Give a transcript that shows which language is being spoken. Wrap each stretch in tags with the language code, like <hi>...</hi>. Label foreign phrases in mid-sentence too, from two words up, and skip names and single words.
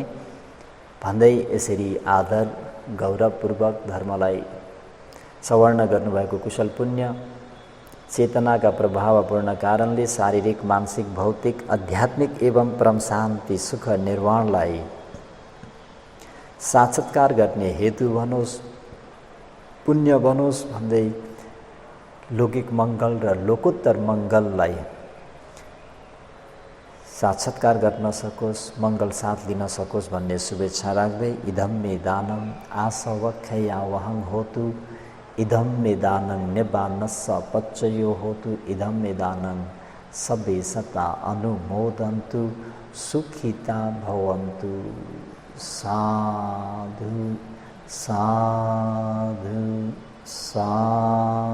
<ne>भन्दै यसरी आदर गौरवपूर्वक धर्मलाई सवर्ण गर्नुभएको कुशल पुण्य चेतनाका प्रभावपूर्ण कारणले शारीरिक मानसिक भौतिक आध्यात्मिक एवं परम शान्ति सुख निर्वाणलाई साक्षात्कार गर्ने हेतु बनोस्, पुण्य बनोस् भन्दै लौकिक मङ्गल र लोकोत्तर मङ्गललाई साक्षात्कार गर्न सकोस्, मङ्गल साथ लिन सकोस् भन्ने शुभेच्छा राख्दै</ne> <pi>इदं मे दानं आसवक्षया वहं होतु, इदं मे दानं निबान्नस्स पच्चयो होतु, इदं मे दानं सबे सता अनुमोदन्तु, सुखिता भवन्तु। साधु साधु साधु।</pi>